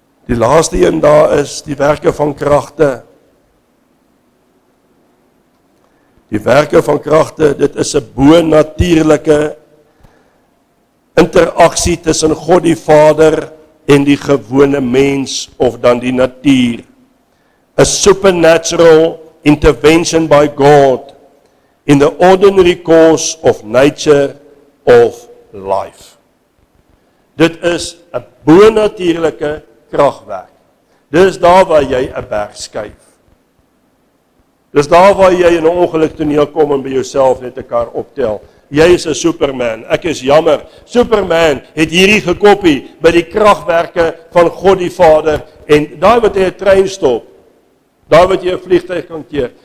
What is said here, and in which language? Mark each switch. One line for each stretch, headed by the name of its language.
Afrikaans: Die laaste een daar is die werke van kragte. Die werke van kragte, dit is 'n bo-natuurlike interaksie tussen God die Vader en die gewone mens of dan die natuur.
English: A supernatural intervention by God in the ordinary course of nature of life.
Afrikaans: Dit is 'n bo-natuurlike kragwerk. Dis daar waar jy 'n berg skuif. Dis daar waar jy in 'n ongeluk toneel kom en by jouself net 'n kar optel. Jy is 'n Superman. Ek is jammer. Superman het hierdie gekoppie by die kragwerke van God die Vader, en daar wat hy 'n trein stop, daar wat jy 'n vliegtuig kan keer.